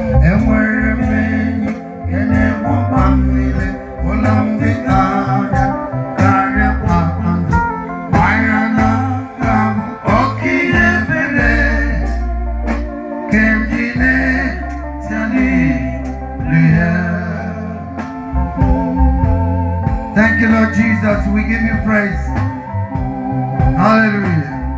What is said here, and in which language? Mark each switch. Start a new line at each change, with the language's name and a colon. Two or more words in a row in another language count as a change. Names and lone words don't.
Igbo: Enwere m enyi, nke na-egbo mkpa m niile. Ụlọ m dị anya karịa kpakpando. Mara na ka m oke ihe ebere, nke m ji na-etili ya.
English: Thank you, Lord Jesus. We give you praise. Hallelujah.